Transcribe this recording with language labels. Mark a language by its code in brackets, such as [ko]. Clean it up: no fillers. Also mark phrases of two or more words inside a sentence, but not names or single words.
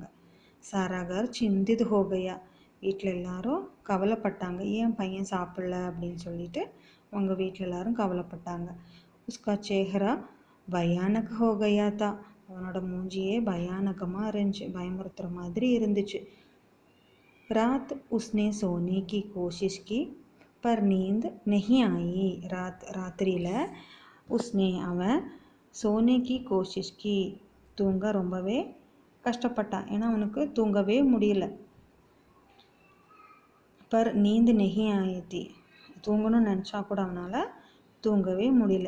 [hi] सारा घर चिंतित हो गया, [ta] வீட்டில் எல்லாரும் கவலைப்பட்டாங்க, ஏன் பையன் சாப்பிடல அப்படின்னு சொல்லிட்டு அவங்க வீட்டில் எல்லாரும் கவலைப்பட்டாங்க. [hi] उसका चेहरा भयानक हो गया था, [ta] அவனோட மூஞ்சியே பயானகமாக இருந்துச்சு, பயமுறுத்துகிற மாதிரி இருந்துச்சு. [hi] रात उसने सोने की कोशिश की पर नींद नहीं आई. [ta] ராத்திரியில் உஸ்னே, அவன் [hi] सोने की कोशिश की, [ta] தூங்க ரொம்பவே கஷ்டப்பட்டான், ஏன்னா அவனுக்கு தூங்கவே முடியல. [hi] पर नींद नहीं आई थी, [ta] தூங்கணும்னு நினச்சா கூட அவனால் தூங்கவே முடியல.